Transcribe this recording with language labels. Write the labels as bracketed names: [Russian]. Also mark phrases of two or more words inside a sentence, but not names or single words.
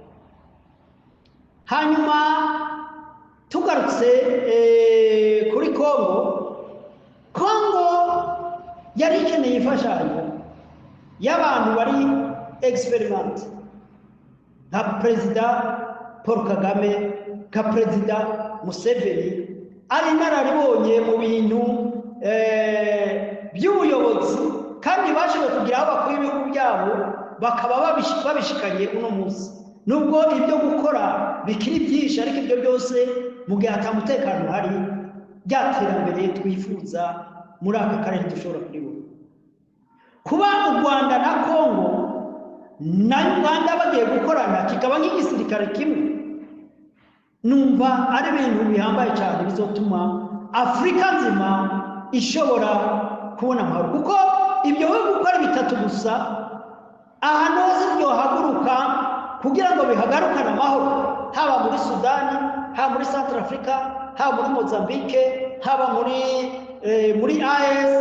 [Rundi] Hanyuma tugarutse kuri Kongo yari ikeneye imfashanyo y'abantu bari experiment nka Perezida Paul Kagame, nka Perezida Museveni, ari inararibonye mu bintu by'ubuyobozi, kandi bashoboye kugira aho bakora ibihugu byabo bakaba babishikanye uno munsi. Nubwo ibyo gukora bikiri byinshi, ariko ibyo byose mu gihe atamutekano hari, byaterambere twifuza muri aka karere dushobora kuribona. Kuba u Rwanda na Kongo na Uganda bagiye gukorana kikaba nk'igisirikare kimwe, numva ari ibintu bihambaye cyane bizotuma Afrika nzima ishobora kubona amahoro, kuko ibyo bihugu uko ari bitatu gusa ahantu hose byohaguruka kugira ngo bihagarukane amahoro, haba muri Sudani, haba muri Central Africa, haba muri Mozambique, haba muri AES.